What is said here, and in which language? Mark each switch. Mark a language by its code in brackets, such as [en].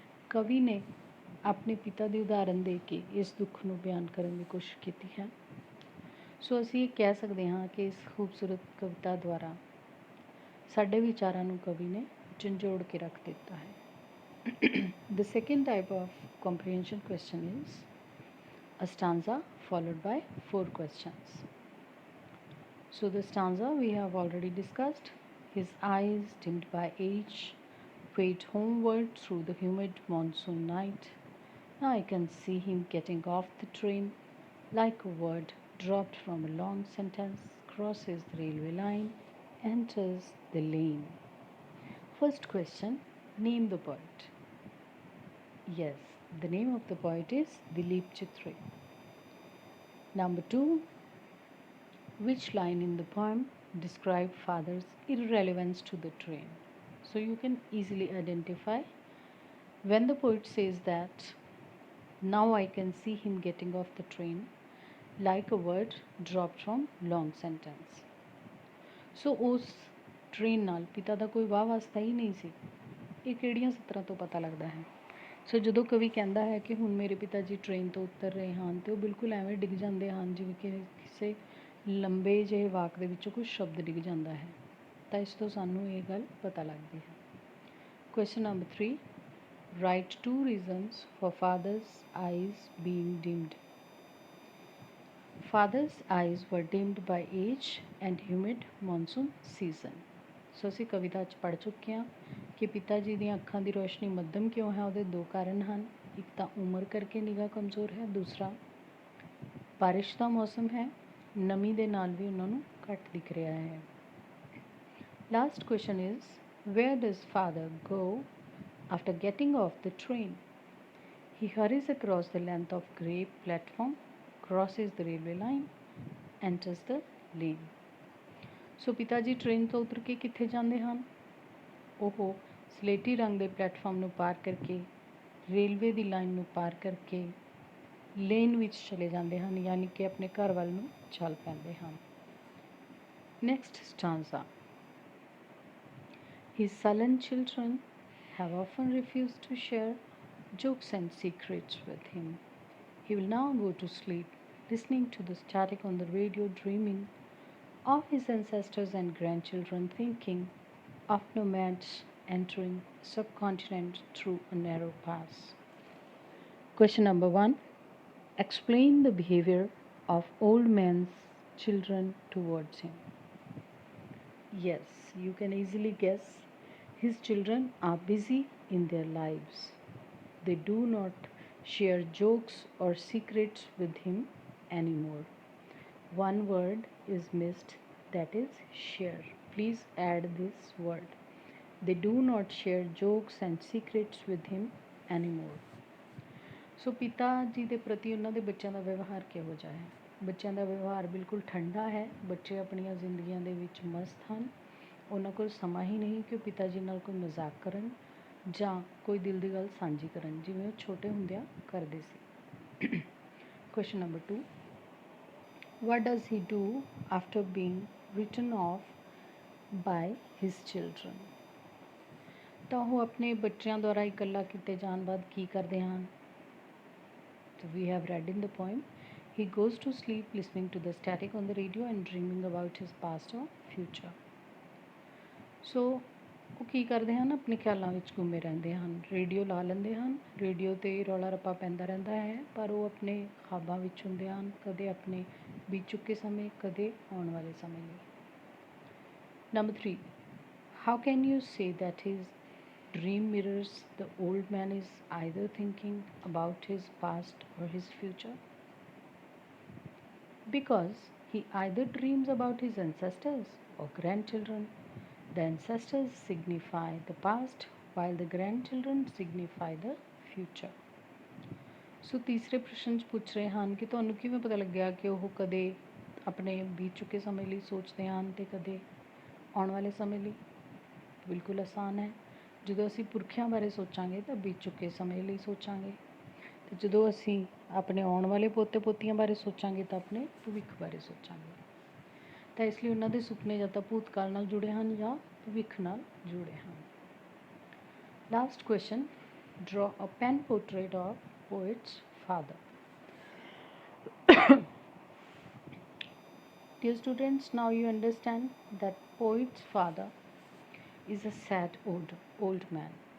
[pa] ਕਵੀ ਨੇ ਆਪਣੇ ਪਿਤਾ ਦੀ ਉਦਾਹਰਨ ਦੇ ਕੇ ਇਸ ਦੁੱਖ ਨੂੰ ਬਿਆਨ ਕਰਨ ਦੀ ਕੋਸ਼ਿਸ਼ ਕੀਤੀ ਹੈ। ਸੋ ਅਸੀਂ ਇਹ ਕਹਿ ਸਕਦੇ ਹਾਂ ਕਿ ਇਸ ਖੂਬਸੂਰਤ ਕਵਿਤਾ ਦੁਆਰਾ ਸਾਡੇ ਵਿਚਾਰਾਂ ਨੂੰ ਕਵੀ ਨੇ ਝੰਜੋੜ ਕੇ ਰੱਖ ਦਿੱਤਾ ਹੈ। [en] The second type of comprehension question is a stanza followed by 4 questions. So the stanza we have already discussed. His eyes, dimmed by age, wait homeward through the humid monsoon night. Now I can see him getting off the train, like a word dropped from a long sentence, crosses the railway line, enters the lane. First question, name the poet. Yes, the name of the poet is Dilip Chitre. Number 2, which line in the poem describe father's irrelevance to the train? So you can easily identify when the poet says that now I can see him getting off the train like a word dropped from long sentence. [pa] So ਉਸ train ਨਾਲ ਪਿਤਾ ਦਾ ਕੋਈ ਵਾਹ ਵਾਸਤਾ ਹੀ ਨਹੀਂ ਸੀ। ਇਹ ਕਿਹੜੀਆਂ ਸਤਰਾਂ ਤੋਂ ਪਤਾ ਲੱਗਦਾ ਹੈ। ਸੋ ਜਦੋਂ ਕਵੀ ਕਹਿੰਦਾ ਹੈ ਕਿ ਹੁਣ ਮੇਰੇ ਪਿਤਾ ਜੀ ਟ੍ਰੇਨ ਤੋਂ ਉਤਰ ਰਹੇ ਹਨ ਅਤੇ ਉਹ ਬਿਲਕੁਲ ਐਵੇਂ ਡਿੱਗ ਜਾਂਦੇ ਹਨ ਜਿਵੇਂ ਕਿ ਕਿਸੇ ਲੰਬੇ ਜਿਹੇ ਵਾਕ ਦੇ ਵਿੱਚੋਂ ਕੁਝ ਸ਼ਬਦ ਡਿੱਗ ਜਾਂਦਾ ਹੈ, ਤਾਂ ਇਸ ਤੋਂ ਸਾਨੂੰ ਇਹ ਗੱਲ ਪਤਾ ਲੱਗਦੀ ਹੈ। [en] Question number 3, write 2 reasons for father's eyes being dimmed. Father's eyes were dimmed by age and humid monsoon season. [pa] ਸੋ ਅਸੀਂ ਕਵਿਤਾ 'ਚ ਪੜ੍ਹ ਚੁੱਕੇ ਹਾਂ ਕਿ ਪਿਤਾ ਜੀ ਦੀਆਂ ਅੱਖਾਂ ਦੀ ਰੋਸ਼ਨੀ ਮੱਧਮ ਕਿਉਂ ਹੈ। ਉਹਦੇ 2 ਕਾਰਨ ਹਨ। ਇੱਕ ਤਾਂ ਉਮਰ ਕਰਕੇ ਨਿਗਾਹ ਕਮਜ਼ੋਰ ਹੈ, ਦੂਸਰਾ ਬਾਰਿਸ਼ ਦਾ ਮੌਸਮ ਹੈ, ਨਮੀ ਦੇ ਨਾਲ ਵੀ ਉਹਨਾਂ ਨੂੰ ਘੱਟ ਦਿਖ ਰਿਹਾ ਹੈ। [en] Last question is, where does father go after getting off the train? He hurries across the length of grey platform, crosses the railway line, enters the lane. [pa] ਸੋ ਪਿਤਾ ਜੀ ਟ੍ਰੇਨ ਤੋਂ ਉਤਰ ਕੇ ਕਿੱਥੇ ਜਾਂਦੇ ਹਨ? ਉਹ ਸਲੇਟੀ ਰੰਗ ਦੇ ਪਲੇਟਫਾਰਮ ਨੂੰ ਪਾਰ ਕਰਕੇ, ਰੇਲਵੇ ਦੀ ਲਾਈਨ ਨੂੰ ਪਾਰ ਕਰਕੇ ਲੇਨ ਵਿੱਚ ਚਲੇ ਜਾਂਦੇ ਹਨ, ਯਾਨੀ ਕਿ ਆਪਣੇ ਘਰ ਵੱਲ ਨੂੰ ਚੱਲ ਪੈਂਦੇ ਹਨ। [en] Next stanza, His sullen children have often refused to share jokes and secrets with him. He will now go to sleep, listening to the static on the radio, dreaming of his ancestors and grandchildren, thinking of nomads entering subcontinent through a narrow pass. Question number 1, Explain the behavior of old man's children towards him. Yes, you can easily guess. His children are busy in their lives. They do not share jokes or secrets with him anymore. One word is missed, that is share. Please add this word. They do not share jokes and secrets with him anymore. [pa] ਸੋ ਪਿਤਾ ਜੀ ਦੇ ਪ੍ਰਤੀ ਉਹਨਾਂ ਦੇ ਬੱਚਿਆਂ ਦਾ ਵਿਵਹਾਰ ਕਿਹੋ ਜਿਹਾ ਹੈ? ਬੱਚਿਆਂ ਦਾ ਵਿਵਹਾਰ ਬਿਲਕੁਲ ਠੰਡਾ ਹੈ। ਬੱਚੇ ਆਪਣੀਆਂ ਜ਼ਿੰਦਗੀਆਂ ਦੇ ਵਿੱਚ ਮਸਤ ਹਨ। ਉਹਨਾਂ ਕੋਲ ਸਮਾਂ ਹੀ ਨਹੀਂ ਕਿ ਉਹ ਪਿਤਾ ਜੀ ਨਾਲ ਕੋਈ ਮਜ਼ਾਕ ਕਰਨ ਜਾਂ ਕੋਈ ਦਿਲ ਦੀ ਗੱਲ ਸਾਂਝੀ ਕਰਨ, ਜਿਵੇਂ ਉਹ ਛੋਟੇ ਹੁੰਦਿਆਂ ਕਰਦੇ ਸੀ। [en] Question number 2, what does he do after being written off by his children? [pa] ਤਾਂ ਉਹ ਆਪਣੇ ਬੱਚਿਆਂ ਦੁਆਰਾ ਇਕੱਲਾ ਕੀਤੇ ਜਾਣ ਬਾਅਦ ਕੀ ਕਰਦੇ ਹਨ? [en] So we have read in the poem, he goes to sleep listening to the static on the radio and dreaming about his past or future. [pa] So ਉਹ ਕੀ ਕਰਦੇ ਹਨ? ਆਪਣੇ ਖਿਆਲਾਂ ਵਿੱਚ ਗੁੰਮੇ ਰਹਿੰਦੇ ਹਨ। ਰੇਡੀਓ ਲਾ ਲੈਂਦੇ ਹਨ, ਰੇਡੀਓ 'ਤੇ ਰੌਲਾ ਰੱਪਾ ਪੈਂਦਾ ਰਹਿੰਦਾ ਹੈ, ਪਰ ਉਹ ਆਪਣੇ ਖ਼ਾਬਾਂ ਵਿੱਚ ਹੁੰਦੇ ਹਨ, ਕਦੇ ਆਪਣੇ ਬੀਤ ਚੁੱਕੇ ਸਮੇਂ, ਕਦੇ ਆਉਣ ਵਾਲੇ ਸਮੇਂ ਲਈ। [en] Number 3, how can you say that his dream mirrors the old man is either thinking about his past or his future? Because he either dreams about his ancestors or grandchildren. The ancestors signify the past while the grandchildren signify the future. [pa] ਸੋ ਤੀਸਰੇ ਪ੍ਰਸ਼ਨ 'ਚ ਪੁੱਛ ਰਹੇ ਹਨ ਕਿ ਤੁਹਾਨੂੰ ਕਿਵੇਂ ਪਤਾ ਲੱਗਿਆ ਕਿ ਉਹ ਕਦੇ ਆਪਣੇ ਬੀਤ ਚੁੱਕੇ ਸਮੇਂ ਲਈ ਸੋਚਦੇ ਹਨ ਅਤੇ ਕਦੇ ਆਉਣ ਵਾਲੇ ਸਮੇਂ ਲਈ? ਬਿਲਕੁਲ ਆਸਾਨ ਹੈ। ਜਦੋਂ ਅਸੀਂ ਪੁਰਖਿਆਂ ਬਾਰੇ ਸੋਚਾਂਗੇ ਤਾਂ ਬੀਤ ਚੁੱਕੇ ਸਮੇਂ ਲਈ ਸੋਚਾਂਗੇ, ਅਤੇ ਜਦੋਂ ਅਸੀਂ ਆਪਣੇ ਆਉਣ ਵਾਲੇ ਪੋਤੇ ਪੋਤੀਆਂ ਬਾਰੇ ਸੋਚਾਂਗੇ ਤਾਂ ਆਪਣੇ ਭਵਿੱਖ ਬਾਰੇ ਸੋਚਾਂਗੇ। ਤਾਂ ਇਸ ਲਈ ਉਹਨਾਂ ਦੇ ਸੁਪਨੇ ਜਾਂ ਤਾਂ ਭੂਤਕਾਲ ਨਾਲ ਜੁੜੇ ਹਨ ਜਾਂ ਭਵਿੱਖ ਨਾਲ ਜੁੜੇ ਹਨ। [en] Last question, draw a pen portrait of poet's father. Dear students, now you understand that poet's father is a sad old man.